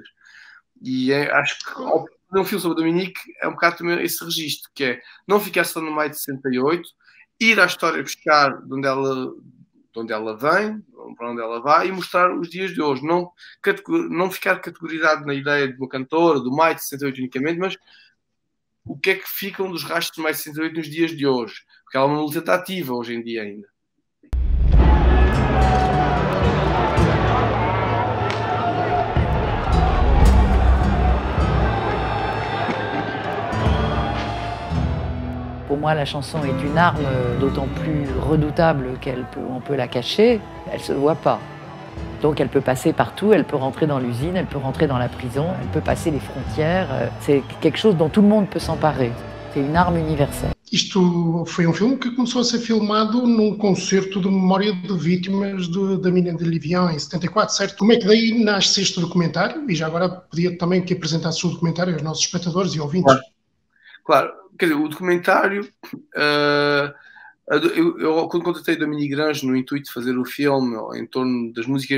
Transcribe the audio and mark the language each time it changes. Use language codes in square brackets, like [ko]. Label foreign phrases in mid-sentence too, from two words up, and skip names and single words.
[pt] E acho que ao fazer um filme sobre a Dominique é um bocado também esse registro, que é não ficar só no maio de 68, ir à história buscar de onde ela vem, para onde ela vai, e mostrar os dias de hoje. Não ficar categorizado na ideia de uma cantora, do maio de 68 unicamente, mas o que é que ficam dos rastros de maio de 68 nos dias de hoje? Porque ela é uma militante ativa hoje em dia ainda. [fr] Pour moi, la chanson est une arme d'autant plus redoutable qu'on peut la cacher, elle ne se voit pas. Donc elle peut passer partout, elle peut rentrer dans l'usine, elle peut rentrer dans la prison, elle peut passer les frontières. C'est quelque chose dont tout le monde peut s'emparer. C'est une arme universelle. [pt] Isto foi um filme que começou a ser filmado num concerto de memória de vítimas da mina de Livian em 74, certo? Como é que daí nasce este documentário? E já agora pedia também que apresentasse o documentário aos nossos espectadores e ouvintes. Claro. Quer dizer, o documentário, eu quando contratei a Dominique Range no intuito de fazer o filme em torno das músicas